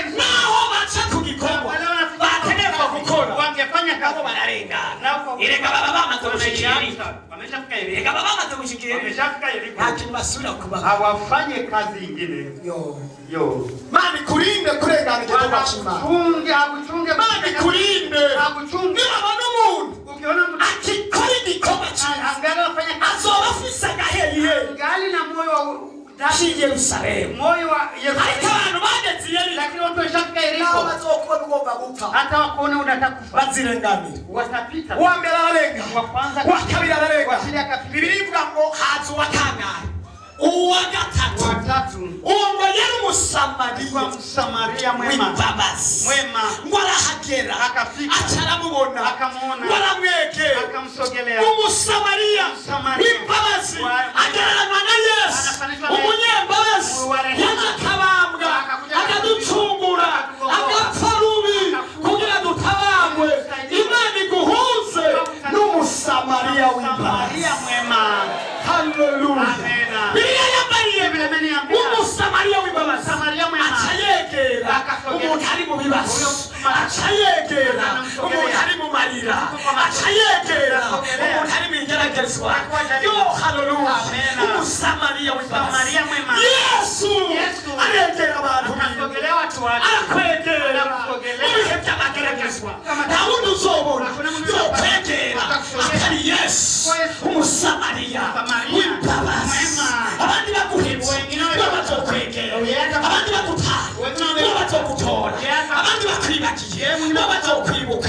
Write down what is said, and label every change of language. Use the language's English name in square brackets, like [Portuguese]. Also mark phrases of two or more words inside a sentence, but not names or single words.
[Rundi] naho baca ku gikorwa [Swahili] Wale wanafika [Rundi] gukora [Swahili] wangefanya [Rundi] nabo [Swahili] kazi [Rundi] bararengana ireka baba bamaze gushikira [Swahili] wameshafika Yeriko [Rundi] ireka baba bamaze gushikira [Swahili] wameshafika Yeriko [Rundi] nta kintu basubira kubaho [Swahili] hawafanye kazi ingine yo [Rundi] Mani kurinde kurengana igituma cy'Imana. [Swahili] wakuchunge akuchunge [Rundi] Mani kurinde. [Swahili] akuchunge [Rundi] Nibabona umuntu [Swahili] ukiona mtu [Rundi] akikora igikorwa cyiza [Swahili] angalia afanya kazi [Rundi] azoba afise agaheriye [Swahili] ngali na moyo wa [Rundi] ci Yerusalemu. [Swahili] moyo wa [Rundi] Ariko Yerusalemu abantu bageze i Yeriko [Swahili] lakini watu washafika [Rundi] nabo Yeriko bazokuba ugomba gupfa [Swahili] hata wakuona unataka kufa [Rundi] bazirenganira. [Swahili] watapita [Rundi] Uwa mbere ararenga, [Swahili] wa kwanza [Rundi] uwa kabiri ararenga. [Swahili] wa pili akapita [Rundi] Bibiliya ivuga ngo haza uwa kangahe? Uwa gatatu. [Swahili] watatu [Rundi] Uwo ngo yari umusamariya [Swahili] kwa Msamaria mwema [Rundi] w'imbabazi. [Swahili] mwema [Rundi] Ngo arahagera [Swahili] akafika [Rundi] aca aramubona [Swahili] akamuona [Rundi] ngo aramwegera. [Swahili] akamsogelea [Rundi] Umusamariya w'imbabazi agereranywa na Yesu umunyembabazi yaje akabambwa akaducungura agapfa rubi kugira dutabagwe. Imana iguhuze n'umusamariya w'imbabazi. [Swahili] Samaria mwema [Rundi] Haleluya. Amena. Bibiliya yambariye [Swahili] Biblia imeniambia [Rundi] umusamariya w'imbabazi [Swahili] Samaria mwema [Rundi] aca yegera Akasogera. umuntu ari mu bibazo, aca yegera umuntu ari mu marira, aca yegera umuntu ari mu igeragezwa. Yo haleluya. Amena. Umusamariya w'imbabazi [Swahili] Samaria mwema [Rundi] Yesu Yesu. aregera abantu [Swahili] akasogelea watu wake [Rundi] arakwegera [Swahili] Arakusogelea. [Rundi] mu bihe by'amageragezwa. Nta wundi uzobona yokwegera atari Yesu umusamariya w'imbabazi. Abandi baguhebye babazokwegera, abandi bagutaye babazogutora, abandi bakwibagiye babazokwibuka.